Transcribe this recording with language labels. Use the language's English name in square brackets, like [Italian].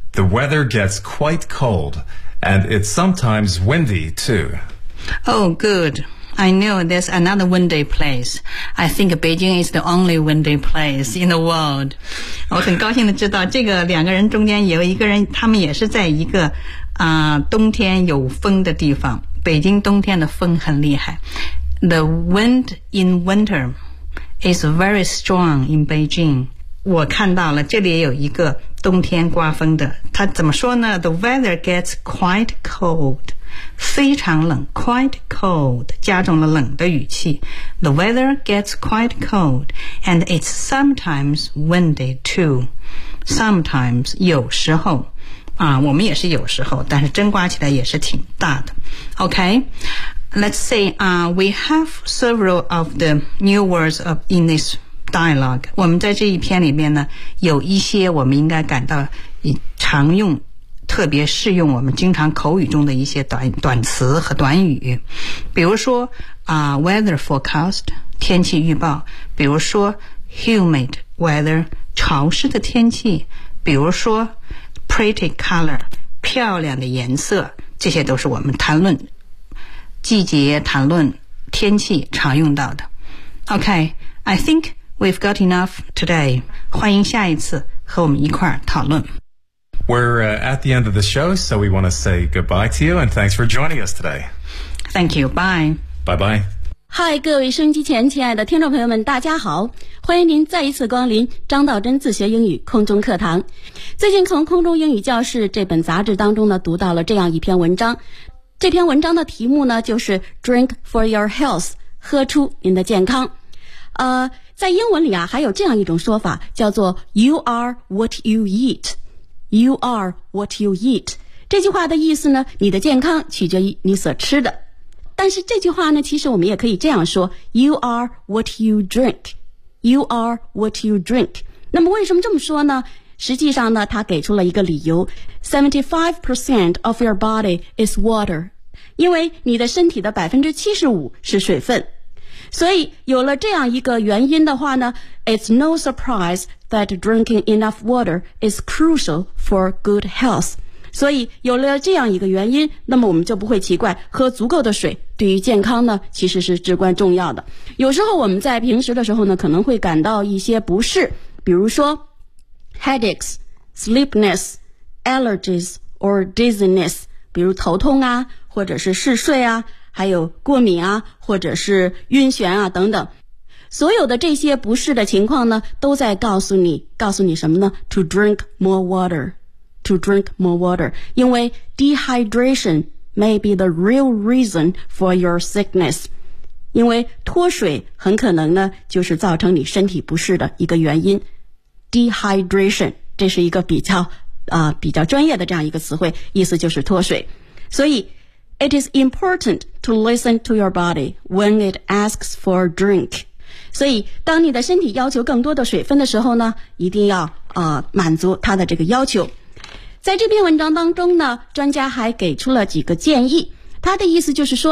[English] The weather gets quite cold, and it's sometimes windy too. Oh, good. I know there's another windy place. I think Beijing is the only windy place in the world. [Chinese] 我很高兴的知道，这个两个人中间有一个人，他们也是在一个。冬天有风的地方，北京冬天的风很厉害。 [English] The wind in winter is very strong in Beijing. [Chinese] 我看到了，这里有一个冬天刮风的。它怎么说呢 ？ [English] The weather gets quite cold. [Chinese] 非常冷 ， [English] quite cold， [Chinese] 加重了冷的语气。 [English] The weather gets quite cold, and it's sometimes windy too. [Chinese] Sometimes 有时候。我们也是有时候，但是真刮起来也是挺大的。 [English] Okay, let's see, we have several of the new words of in this dialogue. [Chinese] 我们在这一篇里面呢，有一些我们应该感到常用，特别适用我们经常口语中的一些短词和短语。比如说 [English] weather forecast, [Chinese] 天气预报。比如说 [English] humid weather, [Chinese] 潮湿的天气。比如说 [English] Pretty color, [Chinese] 漂亮的颜色，这些都是我们谈论季节、谈论天气常用到的。 [English] Okay, I think we've got enough today. [Chinese] 欢迎下一次和我们一块儿讨论。 [English] We're at the end of the show, so we want to say goodbye to you and thanks for joining us today. Thank you. Bye. Bye bye. [Chinese] 嗨，各位收音机前亲爱的听众朋友们，大家好，欢迎您再一次光临张道真自学英语空中课堂。最近从空中英语教室这本杂志当中呢，读到了这样一篇文章，这篇文章的题目呢就是 [English] Drink for your health， [Chinese] 喝出您的健康。在英文里啊，还有这样一种说法叫做 [English] You are what you eat， [Chinese] You are what you eat， 这句话的意思呢，你的健康取决于你所吃的。但是这句话呢，其实我们也可以这样说 [English] You are what you drink. You are what you drink. [Chinese] 那么为什么这么说呢？实际上呢，他给出了一个理由 [English] 75% of your body is water. [Chinese] 因为你的身体的 75% 是水分。所以有了这样一个原因的话呢， [English] It's no surprise that drinking enough water is crucial for good health. [Chinese] 所以有了这样一个原因，那么我们就不会奇怪喝足够的水对于健康呢其实是至关重要的。有时候我们在平时的时候呢可能会感到一些不适，比如说 [English] headaches, sleepiness, allergies or dizziness, [Chinese] 比如头痛啊，或者是嗜睡啊，还有过敏啊，或者是晕眩啊等等。所有的这些不适的情况呢都在告诉你什么呢？ [English] To drink more waterTo drink more water, [Chinese] 因为 [English] dehydration may be the real reason for your sickness. [Chinese] 因为脱水很可能呢，就是造成你身体不适的一个原因。 Dehydration, 这是一个比较专业的这样一个词汇，意思就是脱水。 [English] 所以 it is important to listen to your body when it asks for a drink. [Chinese] 所以当你的身体要求更多的水分的时候呢，一定要满足它的这个要求。在这篇文章当中呢，专家还给出了几个建议，他的意思就是说呢